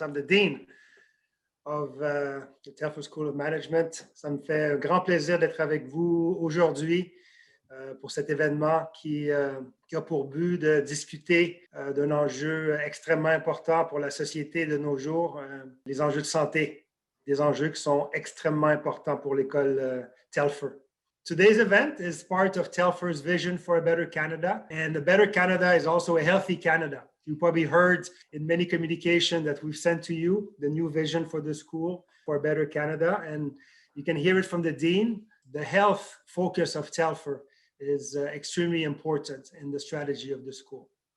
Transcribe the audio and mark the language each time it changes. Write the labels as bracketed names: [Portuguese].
[English] I'm the Dean of the Telfer School of Management. [French] Ça me fait un grand plaisir d'être avec vous aujourd'hui pour cet événement qui a pour but de discuter d'un enjeu extrêmement important pour la société de nos jours, les enjeux de santé, des enjeux qui sont extrêmement importants pour l'école Telfer. [English] Today's event is part of Telfer's vision for a better Canada, and a better Canada is also a healthy Canada. You probably heard in many communication that we've sent to you the new vision for the school for a better Canada, and you can hear it from the Dean. The health focus of Telfer is extremely important in the strategy of the school.